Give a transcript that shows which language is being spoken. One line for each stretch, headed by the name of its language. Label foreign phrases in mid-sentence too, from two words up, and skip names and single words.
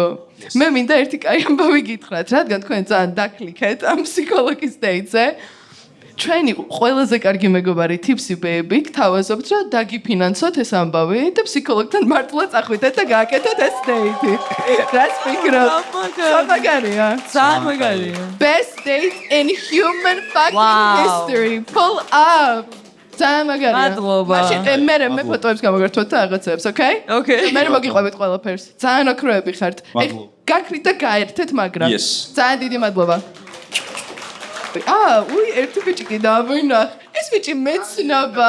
Georgian: მე მინდა ერთი კაი ამბავი გითხრათ, რადგან თქვენ ძალიან დაკლიკეთ ამ ფსიქოლოგის დეიტზე. ჩვენი ყველაზე კარგი მეგობარი ტიპსი ბეიბი გთავაზობთ რომ დაგიფინანსოთ ეს ამბავი და ფსიქოლოგთან მართლა წახვიდეთ და გააკეთოთ ეს დეიტი. რას ფიქრობ? მაგარია. ძალიან მაგარია.
English: Best date in human fucking history. Pull up.
Georgian: ძალიან მაგარია. მადლობა. მაშინ მე ფოტოებს გამოგართვათ და რაღაცებს, okay?
English: Okay.
Georgian: მე მოგიყვებით ყველაფერს. ძალიან ოქროები ხართ. გაქრით და გაერთეთ, მაგრამ ძალიან დიდი მადლობა. ერთი ბიჭი კი დავინახ. ეს ბიჭი მეცნობა.